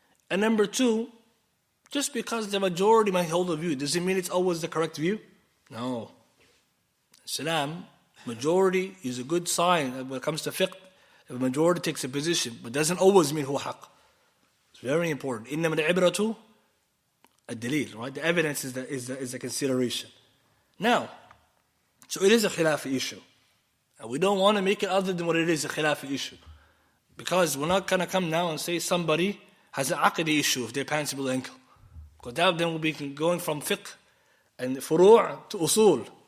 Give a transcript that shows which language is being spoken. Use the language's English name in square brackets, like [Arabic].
[English] And number two, just because the majority might hold a view, does it mean it's always the correct view? No. Islam, majority is a good sign when it comes to fiqh. If a majority takes a position, but doesn't always mean [Arabic] huwa haqq. [English] It's very important. [Arabic] إِنَّمَا الْعِبْرَةُ الدَّلِيل, [English] right? The evidence is the consideration. Now, so it is a khilafi issue. And we don't want to make it other than what it is, a khilafi issue. Because we're not going to come now and say somebody has an aqidi issue if their pants are below the ankle. Because that then will be going from fiqh and furu' to usul.